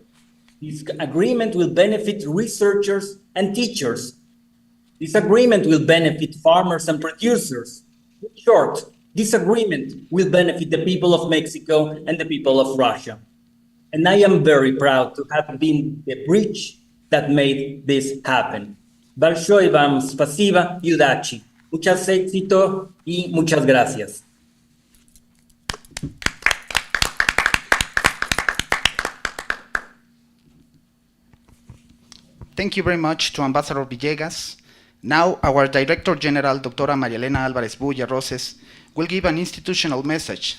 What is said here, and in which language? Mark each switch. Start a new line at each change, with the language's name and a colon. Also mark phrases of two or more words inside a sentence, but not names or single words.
English: This agreement will benefit researchers and teachers. This agreement will benefit farmers and producers. In short, this agreement will benefit the people of Mexico and the people of Russia. And I am very proud to have been the bridge that made this happen.
Russian: Большое вам спасибо и удачи.
Spanish: Muchas éxito y muchas gracias.
English: Thank you very much to Ambassador Villegas. Now, our Director General, Dra. María Elena Álvarez Bulla Roses, will give an institutional message.